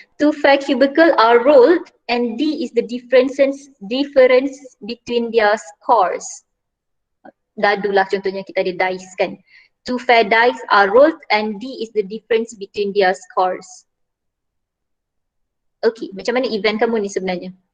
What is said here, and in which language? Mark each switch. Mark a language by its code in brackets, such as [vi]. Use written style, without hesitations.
[en] Two fair cubicle are rolled and D is the difference between their scores. [ms] Dadu lah contohnya, kita ada dice kan. [en] Two fair dice are rolled and D is the difference between their scores. [ms] Okay, macam mana event kamu ni sebenarnya?